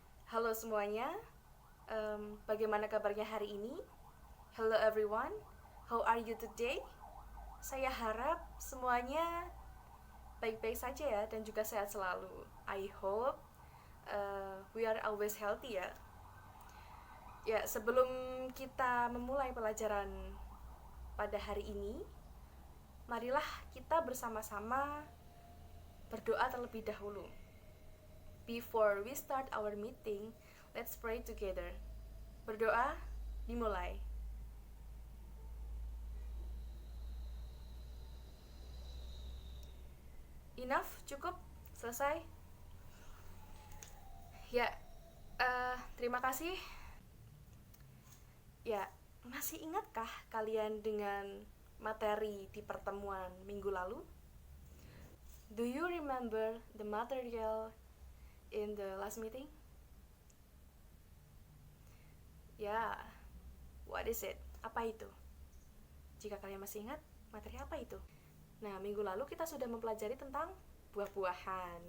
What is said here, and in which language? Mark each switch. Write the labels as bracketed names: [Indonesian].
[Indonesian] Halo semuanya, bagaimana kabarnya hari ini? [English] Hello everyone, how are you today? [Indonesian] Saya harap semuanya baik-baik saja ya dan juga sehat selalu. [English] I hope we are always healthy ya. [Indonesian] Ya, sebelum kita memulai pelajaran pada hari ini, marilah kita bersama-sama berdoa terlebih dahulu. [English] Before we start our meeting, let's pray together. [Indonesian] Berdoa, dimulai. Enough, cukup, selesai. Ya, terima kasih. Ya, masih ingatkah kalian dengan materi di pertemuan minggu lalu? [English] Do you remember the material in the last meeting? [Indonesian] Ya, [English] what is it? [Indonesian] Apa itu? Jika kalian masih ingat, materi apa itu? Nah, minggu lalu kita sudah mempelajari tentang buah-buahan.